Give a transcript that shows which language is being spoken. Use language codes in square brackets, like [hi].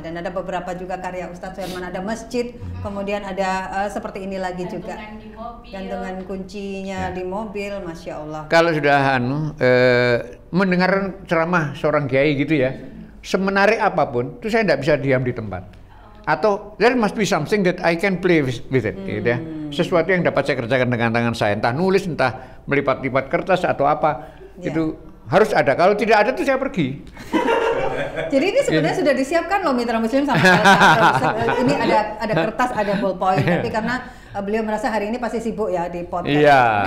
[id] Dan ada beberapa juga karya Ustadz Suherman, ada masjid, kemudian ada seperti ini lagi juga gantungan kuncinya di mobil Masya Allah. Kalau sudah mendengar ceramah seorang kiai gitu ya, semenarik apapun itu saya tidak bisa diam di tempat. [en] atau there must be something that I can play with it, [id] gitu ya. Sesuatu yang dapat saya kerjakan dengan tangan saya, entah nulis, entah melipat-lipat kertas atau apa, itu harus ada. Kalau tidak ada tuh saya pergi. Jadi ini sebenarnya sudah disiapkan loh Mitra Muslim sama ini ada kertas, ada ballpoint, tapi karena beliau merasa hari ini pasti sibuk ya di podcast.